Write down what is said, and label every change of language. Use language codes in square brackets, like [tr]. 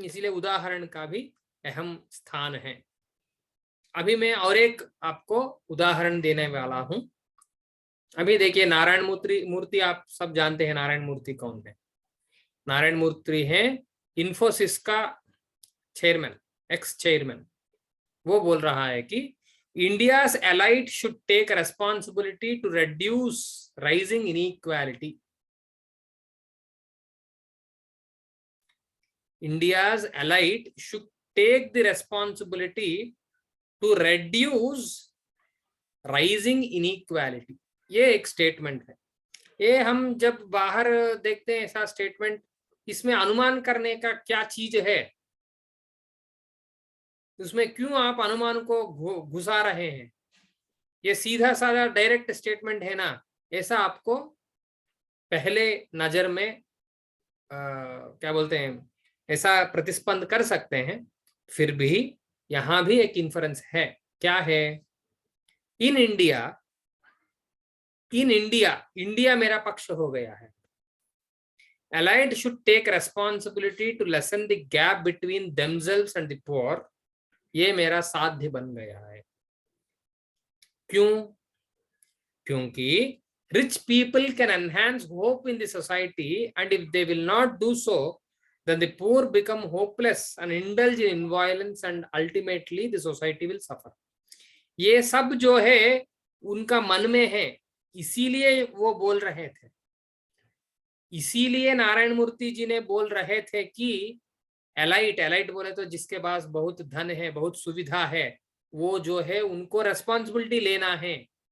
[hi] इसीलिए उदाहरण का भी अहम स्थान है। अभी मैं और एक आपको उदाहरण देने वाला हूं। अभी देखिए, नारायण मूर्ति आप सब जानते हैं। नारायण मूर्ति कौन है? नारायण मूर्ति है इन्फोसिस का चेयरमैन, एक्स चेयरमैन। वो बोल रहा है कि [en] India's elite should take responsibility to reduce rising inequality. India's elite should take the responsibility to reduce rising inequality. [hi] ये एक स्टेटमेंट है। ये हम जब बाहर देखते हैं ऐसा स्टेटमेंट, इसमें अनुमान करने का क्या चीज है? उसमें क्यों आप अनुमान को घुसा रहे हैं? ये सीधा साधा डायरेक्ट स्टेटमेंट है ना, ऐसा आपको पहले नजर में क्या बोलते हैं, ऐसा प्रतिस्पंद कर सकते हैं। फिर भी यहां भी एक इन्फरेंस है। क्या है? इन इंडिया मेरा पक्ष हो गया है। [en] Allied should take responsibility to lessen the gap between themselves and the poor. [hi] ये मेरा साध्य बन गया है। क्यों? क्योंकि [en] Rich people can enhance hope in the society, and if they will not do so, then the poor become hopeless and indulge in violence, and ultimately the society will suffer. [hi] ये सब जो है उनका मन में है, इसीलिए वो बोल रहे थे। इसीलिए नारायण मूर्ति जी ने बोल रहे थे कि एलाइट बोले तो जिसके पास बहुत धन है, बहुत सुविधा है, वो जो है उनको रेस्पॉन्सिबिलिटी लेना है।